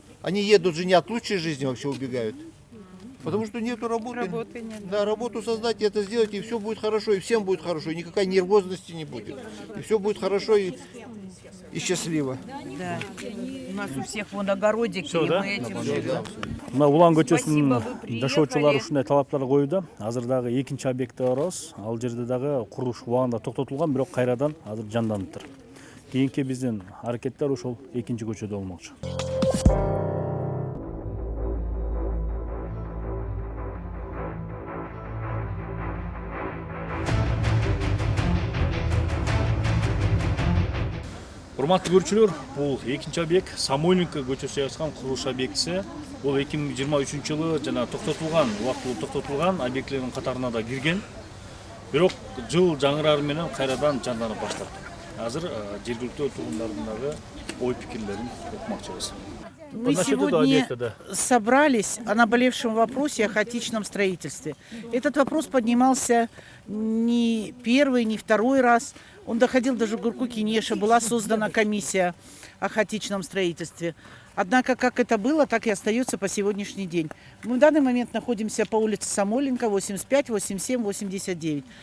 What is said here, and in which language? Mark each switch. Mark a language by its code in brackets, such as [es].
[ru] Они едут же не от лучшей жизни вообще убегают. Потому что нету работы. Работы нет. Да, работу создать, это сделать, и все будет хорошо, и всем будет хорошо, и никакой нервозности не будет. И все будет хорошо и счастливо. Да. У нас у всех вон огородики, Всё, и да? мы этим живем. [ky] Мына улан [ru] Спасибо, [ky] көчөсүнүн [ru] вы приехали. [ky] жашоочулары ушундай талаптар коюуда. Азыр дагы экинчи объектте барабыз. Ал жерде дагы курулуш убагында токтотулган, бирок кайрадан азыр жанданыптыр. Кийинки биздин аракеттер ошол экинчи көчөдө болмокчу. Урматтуу көрүүчүлөр, бул экинчи объект Самойленко көчөсү жайгашкан курулуш объектиси. Бул 2023 жылы жана токтотулган, убактылуу токтотулган объектилердин катарына да кирген. Бирок жыл жаңырары менен кайрадан жандана баштады. Азыр жергиликтүү тургундардын дагы ой пикирлерин окумакчыбыз. [ru] Мы сегодня собрались о наболевшем вопросе о хаотичном строительстве. Этот вопрос поднимался не первый, не второй раз. Он доходил до Жугурку-Кенеша, была создана комиссия о хаотичном строительстве. Однако, как это было, так и остается по сегодняшний день. Мы в данный момент находимся по улице Самойленко, 85, 87, 89.